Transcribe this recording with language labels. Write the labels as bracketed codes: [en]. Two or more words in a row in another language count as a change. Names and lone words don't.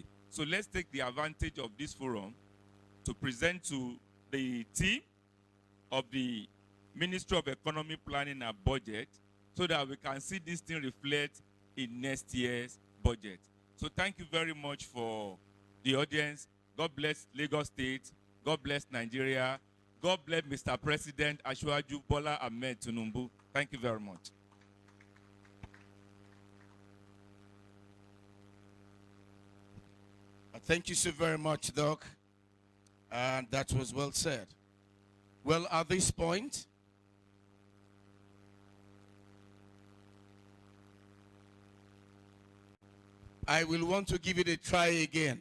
[en] So let's take the advantage of this forum to present to the team of the Ministry of Economy Planning and Budget, so that we can see this thing reflect in next year's budget. So thank you very much for the audience. God bless Lagos State. God bless Nigeria. God bless Mr. President Asiwaju Bola Ahmed Tinubu. Thank you very much. Thank you so very much, Doc. And that was well said. Well, at this point, I will want to give it a try again.